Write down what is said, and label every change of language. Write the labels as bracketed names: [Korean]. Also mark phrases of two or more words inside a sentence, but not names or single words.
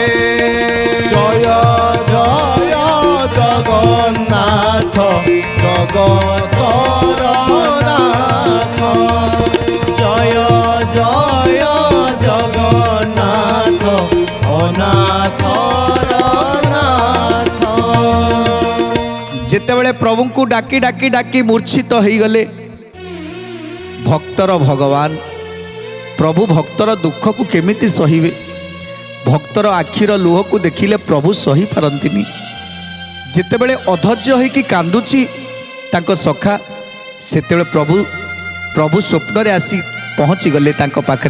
[Odia] ଜୟ ଜୟ ଜଗନ୍ନାଥ ଜଗତର ନାଥ, ଜୟ ଜୟ ଜଗନ୍ନାଥ ଅନାଥର ନାଥ। যেତେବେଳେ ପ୍ରଭୁଙ୍କୁ ଡାକି ଡାକି ଡାକି ମୂର୍ଚ୍ଛିତ ହେଇଗଲେ, ଭକ୍ତର ଭଗବାନ ପ୍ରଭୁ ଭକ୍ତର ଦୁଃଖକୁ କେମିତି ସହିବେ? ଭକ୍ତର ଆଖିର ଲୁହକୁ ଦେଖିଲେ ପ୍ରଭୁ ସହିପାରନ୍ତିନି। ଯେତେବେଳେ ଅଧୈର୍ଯ୍ୟ ହୋଇକି କାନ୍ଦୁଛି ତାଙ୍କ ସଖା, ସେତେବେଳେ ପ୍ରଭୁ ସ୍ୱପ୍ନରେ ଆସି ପହଞ୍ଚିଗଲେ ତାଙ୍କ ପାଖରେ।